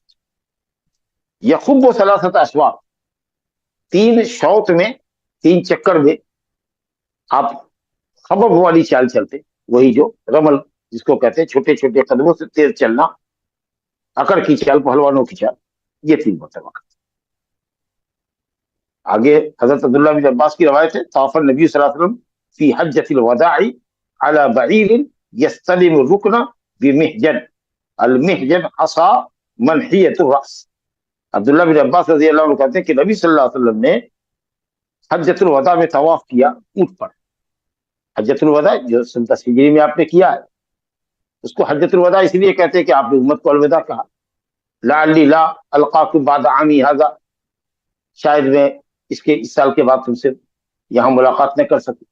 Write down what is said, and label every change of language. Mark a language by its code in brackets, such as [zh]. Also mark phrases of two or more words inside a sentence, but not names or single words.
[ar] يخب ثلاثة أشواط, [ur] 3 شوط میں، 3 چکر میں آپ خبب والی چال چلتے، وہی جو رمل جس کو کہتے ہیں، چھوٹے چھوٹے قدموں سے تیز چلنا، اکڑ کی چال، پہلوانوں کی چال، یہ 3 مرتبہ کرتے. آگے حضرت عبداللہ بن عباس کی روایت ہے, [ar] طاف النبي صلى الله عليه وسلم فی حجۃ الوداع علی بعیر یستلم الرکن بمحجن، المحجن عصا منحیۃ الرأس۔ [ur] عبداللہ بن عباس رضی اللہ عنہ کہتے ہیں کہ نبی صلی اللہ علیہ وسلم نے حجۃ الوداع میں طواف کیا اونٹ پر۔ حجۃ الوداع جو سن 10 ہجری میں آپ نے کیا ہے، اس کو حجۃ الوداع اس لیے کہتے ہیں کہ آپ نے امت کو الوداع کہا، [ar] لعلی لا القاکم بعد عامی ھذا، [ur] شاید میں اس سال کے بعد تم سے یہاں ملاقات نہ کر سکوں۔